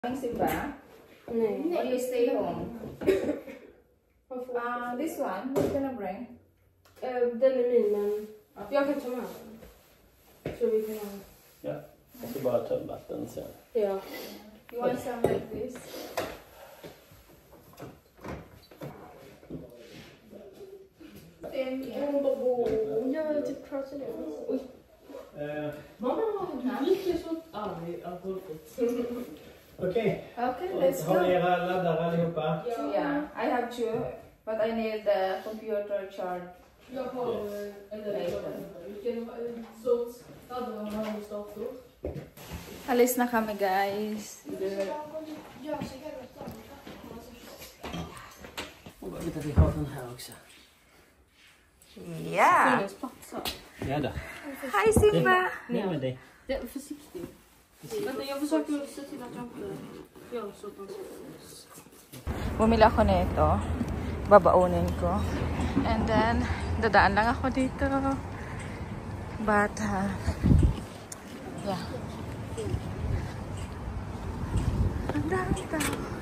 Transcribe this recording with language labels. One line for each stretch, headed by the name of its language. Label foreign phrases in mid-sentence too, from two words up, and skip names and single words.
English: Simba? No. Or you stay home? This one, who's gonna bring?
Swedish: Den är min, men jag kan ta med den. Så vi kan ha. Ja, jag ska bara ta vatten sen. Ja.
English: You want some like this?
Swedish: Jag typ pratar nu. Oj. Mamma, Gick så arg av golvet. Okej.
English: okay, let's
Swedish: Har ni
English: go.
Swedish: era laddare allihopa?
English: Yeah, I have two, but I need the computer charge.
Swedish: Jag har vilken sorts laddare har du dator?
Filipino: Alis na kami, guys.
Swedish: Vänta, vi har den här också.
English: Yeah.
Swedish: Ja då.
English: Hi, Simba.
Swedish: Nej, men det. Det är försiktigt. Vänta, jag försöker se till att jag inte gör så att man ser.
Filipino: Bumili ako nito. Babaunin ko.
English: And then,
Filipino: dadaan lang ako dito. Bata. Yeah. Ang daming tao.